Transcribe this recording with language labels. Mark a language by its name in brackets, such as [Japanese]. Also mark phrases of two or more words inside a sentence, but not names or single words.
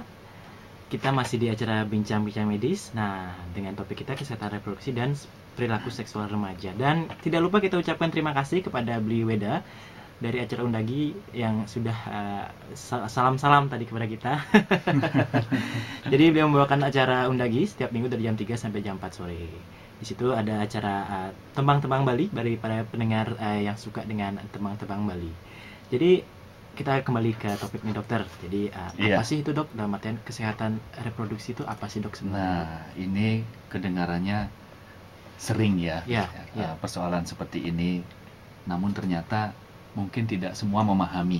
[Indonesian] Kita masih di acara bincang-bincang medis. Nah, dengan topik kita kesehatan reproduksi dan perilaku seksual remaja. Dan tidak lupa kita ucapkan terima kasih kepada Bli Weda dari acara Undagi yang sudah salam-salam tadi kepada kita. Jadi beliau membawakan acara Undagi setiap minggu dari jam 3 sampai jam 4 sore. Di situ ada acara tembang-tembang Bali dari para pendengar yang suka dengan tembang-tembang Bali. Jadi kita kembali ke topik nih dokter. Jadi apa sih itu dok? Dalam artian kesehatan reproduksi itu apa sih dok sebenarnya? Nah, ini kedengarannya sering ya, persoalan seperti ini. Namun ternyata mungkin tidak semua memahami.